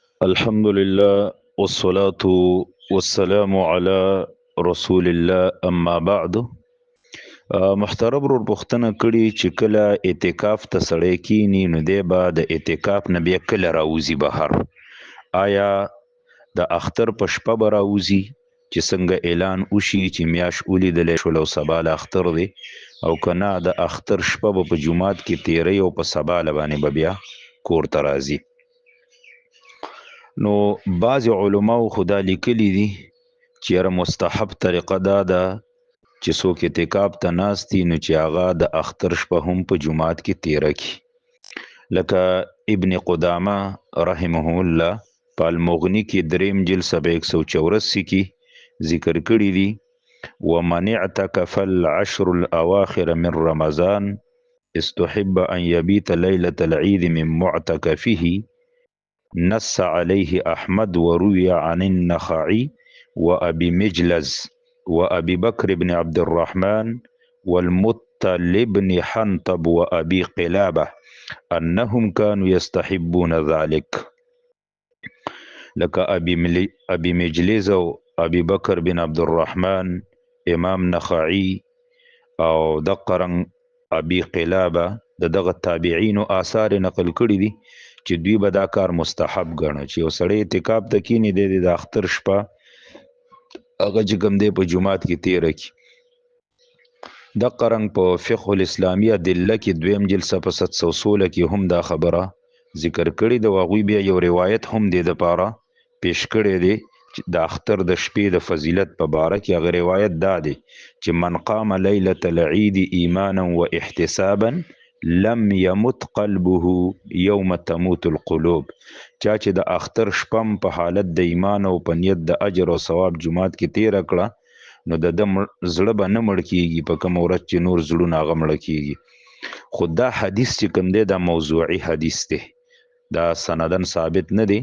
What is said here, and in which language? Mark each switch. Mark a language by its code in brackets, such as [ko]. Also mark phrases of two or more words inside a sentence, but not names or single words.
[ar] الحمد لله والصلاة والسلام على رسول الله اما بعد. [ps] محترم ورور پوښتنه کړي چې کله اعتکاف ته سړی کینی نو دی به د اعتکاف نه بیا کله راوځي بهر. آیا د اختر په شپه به راوځي چې څنګه اعلان وشي چې میاش ولیدلی شول او سبا له اختر دی، او که نه د اختر شپه به په جومات کې تیری او په سبا له باندې به بیا کور ته راځي؟ نو بعض علماو خدا لیکلی دي چې یاره مستحب طریقه دا ده چې څوک اعتکاف ته ناست دي نو چې هغه د اختر شپه هم په جومات کې تیره کړي، لکه ابن قدامه [ar] رحمه الله [ps] په المغني کې دریم جلد صفحه 184 کې ذکر کړي دي: [ar] ومن اعتکف العشر الاواخر من رمضان استحب ان يبيت ليلة العيد من معتكفه. نص عليه أحمد وروي عن النخعي وأبي مجلز وأبي بكر بن عبد الرحمن والمطلب بن حنطب وأبي قلابة أنهم كانوا يستحبون ذلك. [ps] لك أبي مجلز وأبي بكر بن عبد الرحمن، امام نخعي او دقرن أبي قلابة دغه تابعین او آثار نقل کړي دي چې دوی به دا کار مستحب ګڼه چې یو سړی اعتکاف ته کینی دی د اختر شپه هغه چې کوم دی په جومات کې تیره کړي. دغه رنګ په فقه الاسلامي ادله کې دویم جلد صفحه 716 کې هم دا خبره ذکر کړي د هغوی بیا یو روایت هم دی دپاره پیش کړی دی چې د اختر د شپې د فضیلت په باره کې هغه روایت دا دی چې [ar] من قام لیلة العید ایمانا و احتسابا لم يمت قلبه يوم تموت القلوب. [ps] چا چې د اختر شپم په حالت د ایمان او په نیت د اجر او ثواب جماعت کې تیره کړه نو د زړه به نه مړ کیږي په کوم ورځ چې نور زړونه هغه مړه کیږي. خو دا حدیث چې کوم دی دا موضوعي حدیث دی، دا سندن ثابت نه دی.